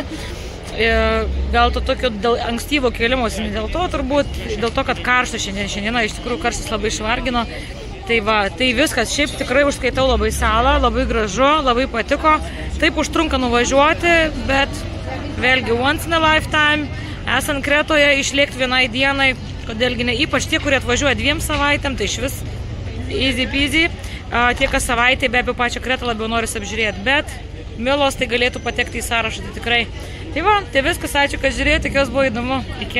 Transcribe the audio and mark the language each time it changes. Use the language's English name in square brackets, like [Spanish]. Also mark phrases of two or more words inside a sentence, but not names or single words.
[Lithuanian] Gal to tokio dėl ankstyvo kėlimosi, ne dėl to turbūt, dėl to, kad karšta šiandieną, iš tikrųjų karštis labai išvargino. Tai va, tai viskas, šiaip tikrai užskaitau labai salą, labai gražu, labai patiko. Taip užtrunka nuvažiuoti, bet vėlgi [English] once in a lifetime, [Lithuanian] esant Kretoje, išlėkti vienai dienai, kodėlgi ne, ypač tie, kurie atvažiuoja 2 savaitėm, tai iš vis [English] easy peasy. [Lithuanian] Tie, kas savaitė, be apie pačią Kretą labiau noris apžiūrėti, bet Milos tai galėtų patekti į sąrašą, tai tikrai. Tai va, tai viskas, ačiū, kad žiūrėjote, tikiuosi buvo įdomu.